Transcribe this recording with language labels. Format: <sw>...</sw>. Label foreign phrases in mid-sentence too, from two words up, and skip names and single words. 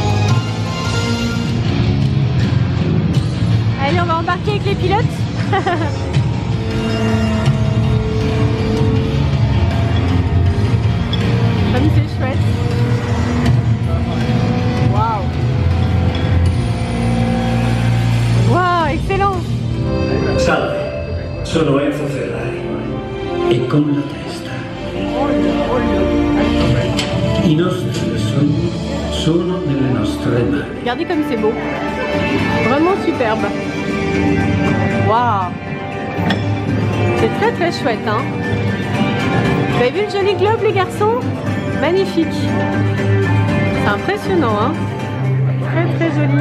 <fr>Allez, on va embarquer avec les pilotes. Comme c'est chouette. Waouh. Wow, excellent!</fr> <it>Salve, sono Enzo Ferrari e con la testa. I nostri sogni sono nelle nostre mani.</it> <fr>Regardez comme c'est beau. Vraiment superbe. Waouh! C'est très très chouette, hein? Vous avez vu le joli globe, les garçons? Magnifique. C'est impressionnant, hein? Très très joli.</fr>